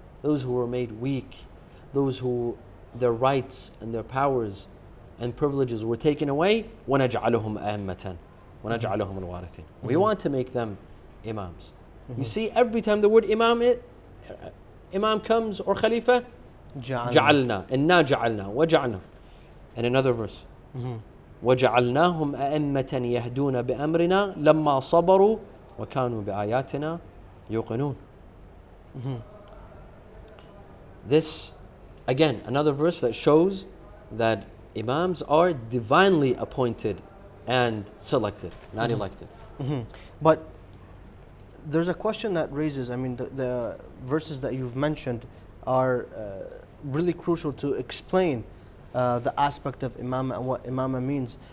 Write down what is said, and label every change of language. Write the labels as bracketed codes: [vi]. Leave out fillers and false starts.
[en] Those who were made weak, those who their rights and their powers and privileges were taken away. [ar] وَنَجْعَلَهُمْ أَئِمَّةً وَنَجْعَلَهُمُ الْوَارِثِينَ. [en] We want to make them imams. You see, every time the word imam comes, or khalifa, [ar] جعلنا إنا جعلنا وجعلنا. [en] In another verse, [ar] وجعلناهم أئمة يهدون بأمرنا لما صبروا وكانوا بآياتنا يوقنون. [en] This, again, another verse that shows that imams are divinely appointed and selected, not elected. But there's a question that raises, I mean, the verses that you've mentioned are really crucial to explain the aspect of imam and what imama means.